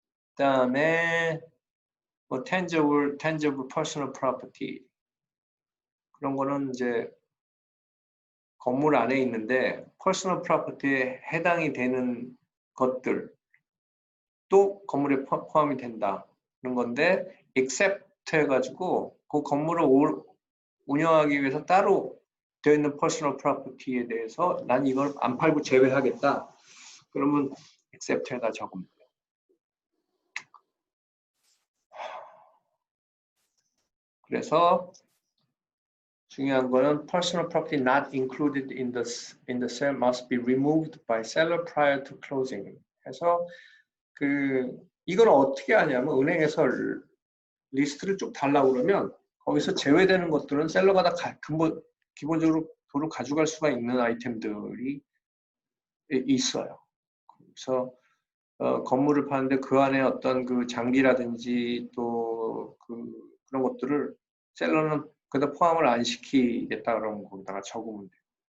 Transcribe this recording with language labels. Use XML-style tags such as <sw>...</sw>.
<ko>그다음에 뭐</ko> <en>tangible personal property</en> <ko>그런 거는 이제 건물 안에 있는데 퍼스널 프로퍼티에 해당이 되는 것들 또 건물에 포함이 된다 그런 건데 except 해가지고 그 건물을 운영하기 위해서 따로 되어 있는 퍼스널 프로퍼티에 대해서 난 이걸 안 팔고 제외하겠다 그러면 except 해다 적으면 돼요.</ko> <en>그래서 중요한 거는 personal property not included in the sale must be removed by seller prior to closing.</en> <ko>해서 이걸 어떻게 하냐면 은행에서 리스트를 쭉 달라고 그러면 거기서 제외되는 것들은 셀러가 다 기본적으로 도로 가져갈 수가 있는 아이템들이 있어요. 그래서 건물을 파는데 그 안에 어떤 그 장비라든지 또 그런 것들을 셀러는 그다 포함을 안 시키겠다 그러면 거기다가 적으면 돼요.</ko>